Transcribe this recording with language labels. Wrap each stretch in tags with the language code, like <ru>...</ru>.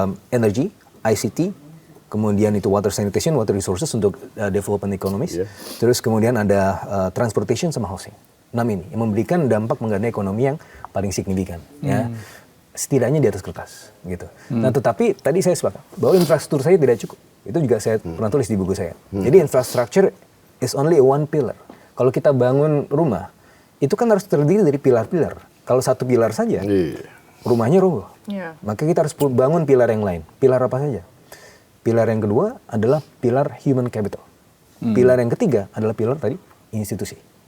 <en>Energy, ICT, kemudian itu water sanitation, water resources untuk development economies, terus kemudian ada transportation sama housing.</en> <id>6 ini yang memberikan dampak mengenai ekonomi yang paling signifikan, ya. Setidaknya di atas kertas, gitu. Nah, tetapi tadi saya sepakat bahwa infrastruktur saya tidak cukup. Itu juga saya pernah tulis di buku saya.</id> <en>Jadi infrastructure is only one pillar.</en> <id>Kalau kita bangun rumah, itu kan harus terdiri dari pilar-pilar. Kalau satu pilar saja, rumahnya roboh. Maka kita harus bangun pilar yang lain. Pilar apa saja? Pilar yang kedua adalah pilar human capital. Pilar yang ketiga adalah pilar tadi institusi.</id>